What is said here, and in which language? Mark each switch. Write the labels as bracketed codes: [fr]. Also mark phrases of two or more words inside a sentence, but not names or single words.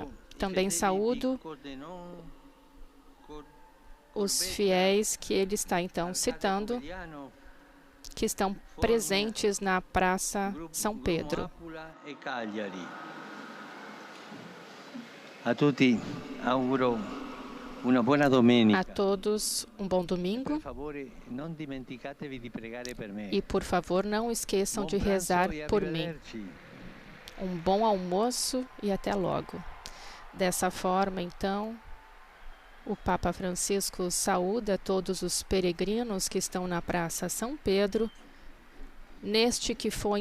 [pt] Também saúdo os fiéis que ele está então citando, que estão presentes na Praça São Pedro. [it] A tutti auguro una buona domenica. [pt] A todos um bom domingo. E, por favor, não esqueçam de rezar por mim. Um bom almoço e até logo. Dessa forma, então, o Papa Francisco saúda todos os peregrinos que estão na Praça São Pedro, neste que foi